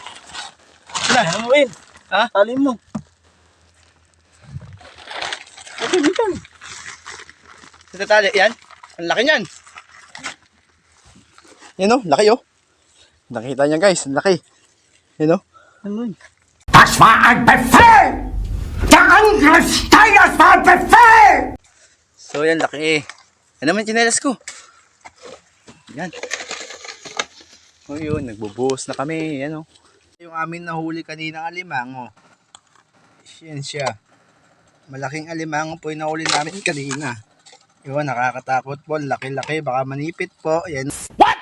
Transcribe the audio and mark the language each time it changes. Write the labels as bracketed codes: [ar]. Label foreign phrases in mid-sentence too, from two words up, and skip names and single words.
[tl] Wala, hamuin. Ha? Tali mo. Ito, dito. Ito tali, yan. Ang laki niyan. Yan o, laki o. Nakita niya guys, ang laki. Yan o. Hamuin. [de] Das war ein Befehl! Der Angriff Steiners war ein Befehl! [tl] So yan, laki. Yan naman chinelas ko. Yan. O yun, nagbubuhos na kami. Yan o. Yung amin nahuli kanina alimango. Yan siya. Malaking alimango po yung nahuli namin kanina. Yun, nakakatakot po. Laki-laki. Baka manipit po. Yan. What?